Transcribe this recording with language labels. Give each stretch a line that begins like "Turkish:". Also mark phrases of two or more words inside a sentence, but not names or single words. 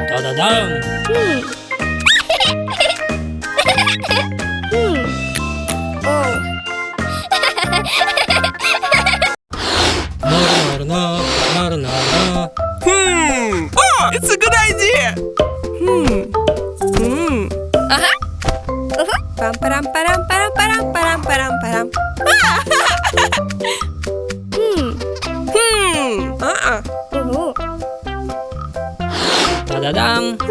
English: Ta-da-dam! Oh. Na-na-na-na-na-na-na. Oh, it's a good idea. Pam param param param param param param param. Ta-da-dam!